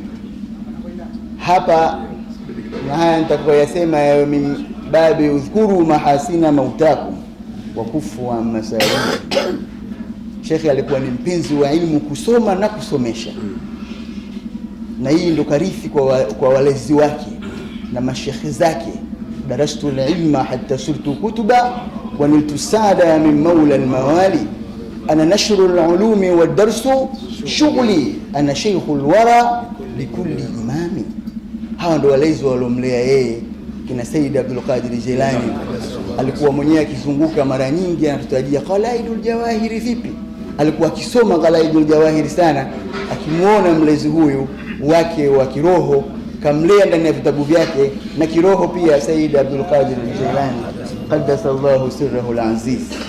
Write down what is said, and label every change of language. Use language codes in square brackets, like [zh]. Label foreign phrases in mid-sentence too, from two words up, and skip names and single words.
[sw] Hapa na haya nitakoyasema ya [ar] من باب اذكروا محاسن موتاكم [sw] wa kufu wa masaili. Sheikh alikuwa ni mpenzi wa elimu, kusoma na kusomesha, na hii ndo karithi kwa walezi wake na mashekhi zake. [ar] درست العلم حتى صرت قطبا ونلت سعادة من مولى الموالي أنا ناشر العلوم ودرسي شغلي أنا شيخ الورى لكل إمام. [sw] Hawa ndo walezi walomlea yeye kina Sayyid Abdul Qadir Jilani. Alikuwa mwenyewe akizunguka mara nyingi anatutajia Qalaidul Jawahiri vipi. Alikuwa akisoma Qalaidul Jawahiri sana, akimuona mlezi huyu wake wa kiroho kamlea ndani ya vitabu vyake, na kiroho pia Sayyid Abdul Qadir Jilani [ar] قدس الله سره العزيز.